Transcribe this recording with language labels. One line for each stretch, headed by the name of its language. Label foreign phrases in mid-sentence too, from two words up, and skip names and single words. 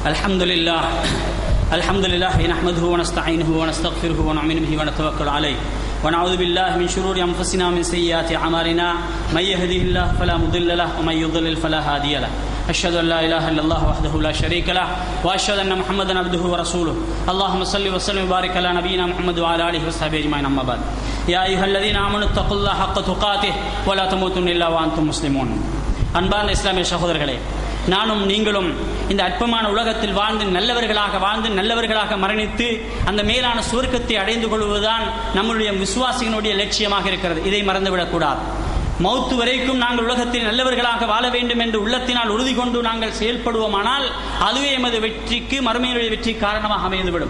Arabic: الحمد لله نحمده ونستعينه ونستغفره ونؤمن به ونتوكل عليه ونعوذ بالله من شرور أنفسنا ومن سيئات أعمالنا من يهده الله فلا مضل له ومن يضلل فلا هادي له أشهد أن لا إله إلا الله وحده لا شريك له وأشهد أن محمدا عبده ورسوله اللهم صل وسلم وبارك على نبينا محمد وعلى آله وصحبه أجمعين أما بعد يا أيها الذين آمنوا اتقوا الله حق تقاته ولا تموتن إلا وأنتم مسلمون
Tamil: அன்பான இஸ்லாமிய சகோதரர்களே, நானும் நீங்களும் இந்த அற்பமான உலகத்தில் வாழ்ந்து நல்லவர்களாக மரணித்து அந்த மேலான சுவர்க்கத்தை அடைந்து கொள்வதுதான் நம்முடைய விசுவாசிகளுடைய லட்சியமாக இருக்கிறது. இதை மறந்துவிடக்கூடாது. மௌத்து வரைக்கும் நாங்கள் உலகத்தில் நல்லவர்களாக வாழ வேண்டும் என்று உள்ளத்தினால் உறுதி கொண்டு நாங்கள் செயல்படுவோமானால் அதுவே எமது வெற்றிக்கு, மறுமையினுடைய வெற்றி காரணமாக அமைந்துவிடும்.